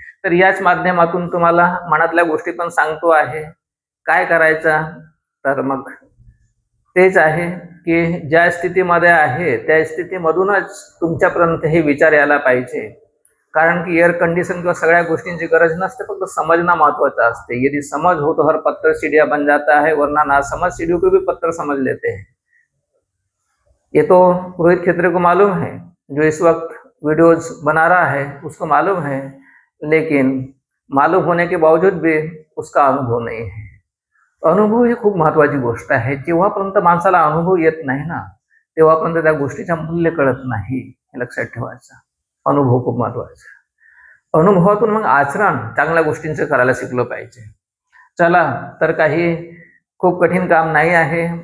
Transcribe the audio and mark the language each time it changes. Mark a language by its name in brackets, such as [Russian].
[Marathi] तर याच माध्यमातून तुम्हाला मनातल्या गोष्टी पण सांगतो आहे. काय करायचं, तर मग तेच आहे की ज्या स्थितीमध्ये आहे त्या स्थितीमधूनच तुमच्यापर्यंत हे विचार यायला पाहिजे. कारण की एअर कंडिशन किंवा सगळ्या गोष्टींची गरज नसते, फक्त समजना महत्वाचा असते. [Hindi] यदि समझ हो तो हर पत्थर सीढ़िया बन जाता है, वरना ना समझ सीढ़ियों को भी पत्थर समझ लेते हैं. ये तो रोहित खेत्रे को मालूम है, जो इस वक्त वीडियोज बना रहा है उसको मालूम है, लेकिन मालूम होने के बावजूद भी उसका अनुभव नहीं है. [Marathi] अनुभव ही खूप महत्वाची गोष्ट आहे. जेव्हापर्यंत माणसाला अनुभव येत नाही ना, तेव्हापर्यंत त्या गोष्टीचा मूल्य कळत नाही, हे लक्षात ठेवायचं. अनुभव खूप महत्वाचा. अनुभवातून मग आचरण चांगल्या गोष्टींचं करायला शिकलं पाहिजे. चला तर काही खूप कठीण काम नाही आहे.